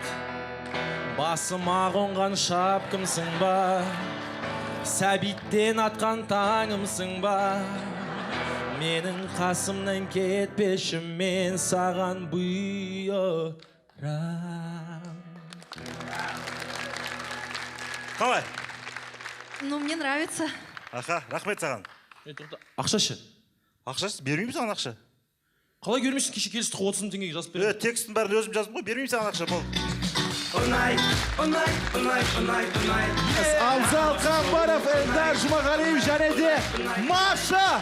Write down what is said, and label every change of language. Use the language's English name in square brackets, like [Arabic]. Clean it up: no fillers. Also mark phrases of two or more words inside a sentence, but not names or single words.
[Kazakh] Басыма қонған шапкамсың ба? Сәбиттен атқан таңымсың ба? Менің қасымнан кетпеші, мен саған бұйырам. Қалай? [Russian] Ну, мне нравится. [Kazakh] Аха, рахмет саған. Ақша ше? Ақшасы бермеймін саған ақша. Қалай көрмешсің, кеше келістік 30 мың теңгеге жазып беремін. Текстін бәрін өзім жаздым ғой, бермеймін саған ақша, бол. Абзал Қамбаров, Эльдар Жұмағалиев және де Маша.